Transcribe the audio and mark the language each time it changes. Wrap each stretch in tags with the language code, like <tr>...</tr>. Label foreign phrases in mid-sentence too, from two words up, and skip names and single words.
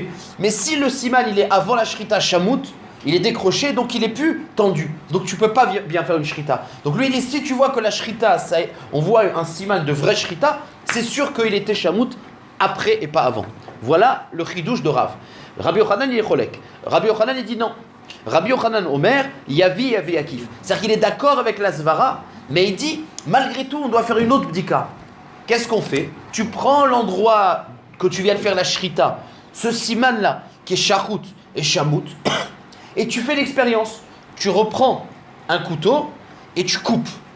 <fr>Mais si le siman il est avant la shrita shamout, il est décroché, donc il est plus tendu. Donc tu peux pas bien faire une shrita. Donc lui il dit, si tu vois que la shrita, on voit un siman de vraie shrita, c'est sûr qu'il était shamout après et pas avant. Voilà le chidouche de Rav. Rabbi Yochanan il est cholek. Rabbi Yochanan il dit non.</fr> <he>Rabbi Yochanan אומר, יביא עקיף.</he> <fr>C'est-à-dire qu'il est d'accord avec la svara, mais il dit, malgré tout, on doit faire une autre bdika. Qu'est-ce qu'on fait? Tu prends l'endroit que tu viens de faire la shrita, ce siman-là, qui est shachout et shamout, et tu fais l'expérience. Tu reprends un couteau et tu coupes.</fr>